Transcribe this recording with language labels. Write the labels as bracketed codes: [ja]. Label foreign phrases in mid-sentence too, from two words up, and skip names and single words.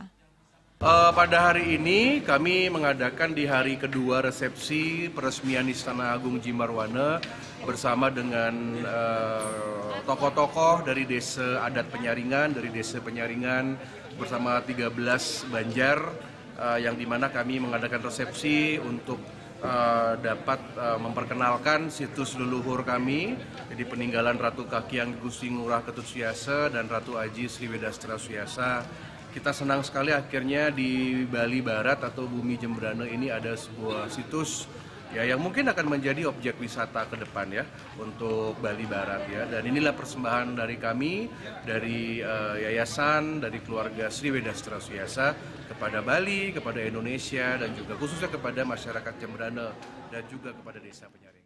[id] Pada hari ini kami mengadakan di hari kedua resepsi peresmian Istana Agung Jimbarwana bersama dengan tokoh-tokoh dari Desa Adat Penyaringan, bersama 13 banjar yang dimana kami mengadakan resepsi untuk dapat memperkenalkan situs leluhur kami, jadi peninggalan Ratu Kakyang Gusti Ngurah Ketut Suyasa dan Ratu Aji Sriwedastra Suyasa. Kita senang sekali akhirnya di Bali Barat atau Bumi Jembrana ini ada sebuah situs ya yang mungkin akan menjadi objek wisata ke depan ya untuk Bali Barat ya. Dan inilah persembahan dari kami, dari yayasan, dari keluarga Sriwedastra Suyasa kepada Bali, kepada Indonesia dan juga khususnya kepada masyarakat Jembrana dan juga kepada Desa Penyaringan.